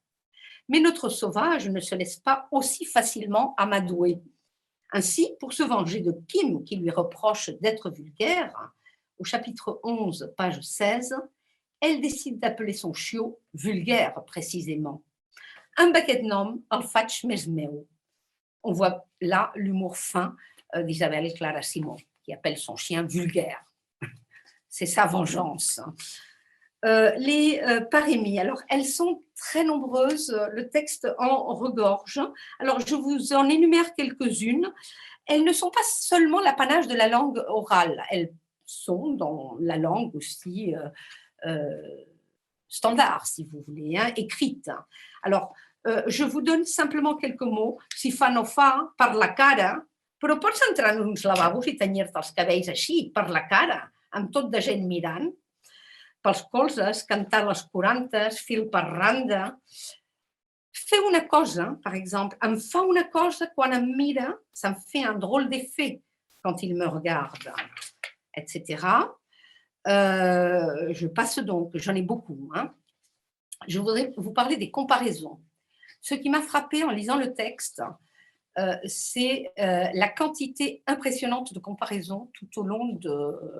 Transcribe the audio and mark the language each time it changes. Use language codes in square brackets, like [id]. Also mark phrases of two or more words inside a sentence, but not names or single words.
[fr] Mais notre sauvage ne se laisse pas aussi facilement amadouer. Ainsi, pour se venger de Kim, qui lui reproche d'être vulgaire, au chapitre 11, page 16, elle décide d'appeler son chiot vulgaire, précisément. Un baquet de nom, [ca] el faig més meu. [fr] On voit là l'humour fin d'Isabelle Clara Simon, qui appelle son chien vulgaire. C'est sa vengeance. Les parémies, alors elles sont très nombreuses, le texte en regorge. Alors je vous en énumère quelques-unes. Elles ne sont pas seulement l'apanage de la langue orale, elles sont dans la langue aussi standard, si vous voulez, écrite. Alors, je vous donne simplement quelques mots. [ca] Si fa no fa, per la cara, però pots entrar en uns lavabos i tenyir-te els cabells així, per la cara, amb tot de gent mirant, pels colzes, cantar les 40, fil per randa. Fer una cosa, [fr] par exemple, [ca] em fa una cosa quan em mira, [fr] ça me fait un drôle d'effet quand il me regarde, etc. Je passe donc, j'en ai beaucoup. Je voudrais vous parler des comparaisons. Ce qui m'a frappé en lisant le texte, c'est la quantité impressionnante de comparaisons tout au long de...